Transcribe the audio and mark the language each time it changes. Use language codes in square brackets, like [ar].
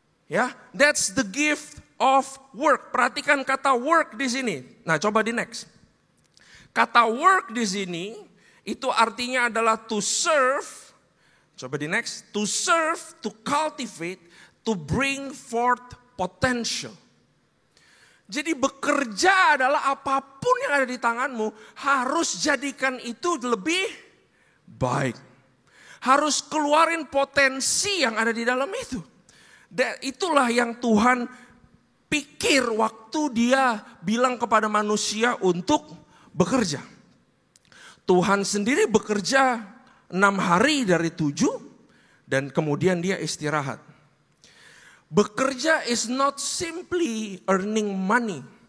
[id] Ya, [en] that's the gift of work. [id] Perhatikan kata work di sini. Nah, coba di next. Kata work di sini itu artinya adalah [en] to serve. [id] Coba di next. [en] To serve, to cultivate, to bring forth potential. [id] Jadi bekerja adalah apapun yang ada di tanganmu harus jadikan itu lebih baik. Harus keluarin potensi yang ada di dalam itu. Dan itulah yang Tuhan pikir waktu dia bilang kepada manusia untuk bekerja. Tuhan sendiri bekerja 6 hari dari 7 dan kemudian dia istirahat. Bekerja [en] is not simply earning money.